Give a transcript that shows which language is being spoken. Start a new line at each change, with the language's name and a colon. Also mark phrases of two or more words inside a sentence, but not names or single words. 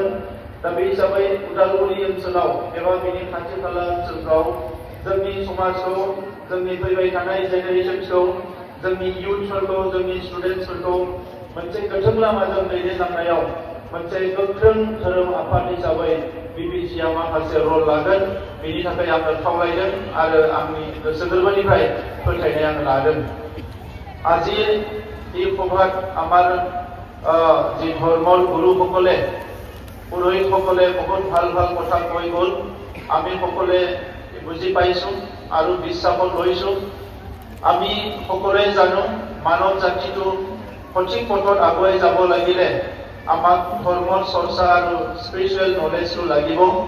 Bodo: दा बे हिसाबै उदालगुरि ओनसोलाव एबा बिनि खाथि खाला ओनसोलफ्राव जोंनि समाजखौ, जोंनि फैबाय थानाय जेनेरेशनसखौ, जोंनि इयुथफोरखौ, जोंनि स्टुडेन्टसफोरखौ मोनसे गोथों लामाजों दैदेनलांनायाव मोनसे गोख्रों धोरोम आफाद हिसाबै बिबिसिआ माखासे रल लागोन। बेनि थाखाय आङो खावलायदों आरो आंनि गोसो गोरबोनिफ्राय फोथायनाय आङो लादों।
Assamese: আজি এই সভাত আমাৰ যি ধৰ্মৰ গুৰুসকলে, পুৰোহিতসকলে বহুত ভাল ভাল কথা কৈ গ'ল, আমি সকলোৱে বুজি পাইছোঁ আৰু বিশ্বাসত লৈছোঁ। আমি সকলোৱে জানো মানৱ জাতিটো সঠিক পথত আগুৱাই যাব লাগিলে আমাক ধৰ্মৰ চৰ্চা আৰু
English: spiritual knowledge
Assamese: লাগিব।